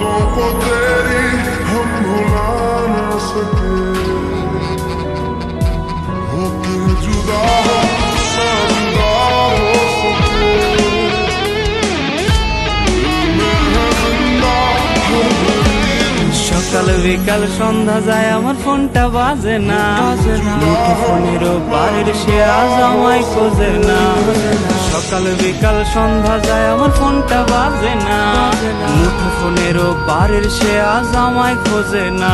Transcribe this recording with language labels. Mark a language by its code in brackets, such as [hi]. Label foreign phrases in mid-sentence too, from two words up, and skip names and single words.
[hi] को तेरी हम भुला ना सके, होके जुदा हो ना जुदा हो सके। दिल में है जिंदा हर घड़ी [bn] সকাল বিকাল সন্ধ্যা যায় আমার ফোনটা বাজে না, ফোনেরও বাড়ির সে আজ আমায় খোঁজে না। সকাল বিকাল সন্ধ্যা যায় আমার ফোনটা বাজে না, মুঠো ফোনেরও বাড়ির সে আজ আমায় খোঁজে না।